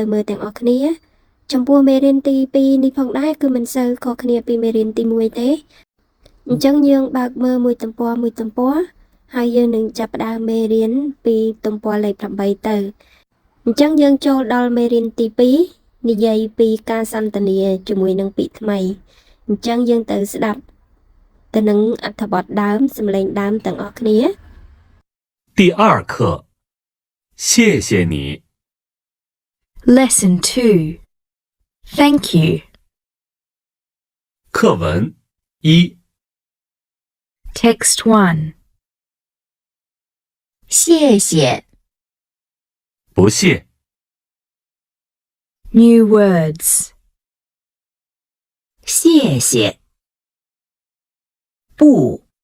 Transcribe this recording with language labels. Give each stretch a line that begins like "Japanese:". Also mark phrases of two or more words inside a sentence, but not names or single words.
Khmer: មើលទាំងអស់គ្នាចំពោះមេរៀនទី2នេះផងដែរគឺមិនសូវខុសគ្នាពីមេរៀនទី1ទេអញ្ចឹងយើងបើកមើលមួយទំព័រហើយយើងនឹងចាប់ផ្ដើមមេរៀនពីទំព័រលេខ8ទៅអញ្ចឹងយើងចូលដល់មេរៀនទី2និយាយពីការសន្ទនាជាមួយនឹងពាក្យថ្មីអញ្ចឹងយើងទៅស្ដាប់ទៅនឹងអត្ថបទដើមសំឡេងដើមទាំងអស់គ្នា
Chinese: 第二课，谢谢你。
English: Lesson 2. Thank you.
Chinese: 课文一，
English: Text 1.
Chinese: 谢谢，不谢，
English: New words.
Chinese: 谢谢，不，